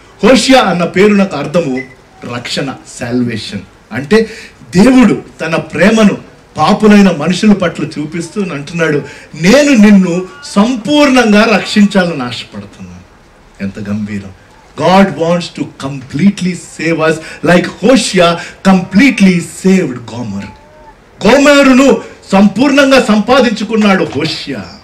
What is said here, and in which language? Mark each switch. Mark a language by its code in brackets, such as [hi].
[te] హోషేయ అన్న పేరునకు అర్థము రక్షణ, సాల్వేషన్. అంటే దేవుడు తన ప్రేమను పాపులైన మనుషుల పట్ల చూపిస్తూ అంటున్నాడు, నేను నిన్ను సంపూర్ణంగా రక్షించాలని ఆశపడుతున్నాను. ఎంత గంభీరం. [en] God wants to completely save us like Hoshea completely saved Gomer. [te] గోమెరును సంపూర్ణంగా సంపాదించుకున్నాడు హోషేయ.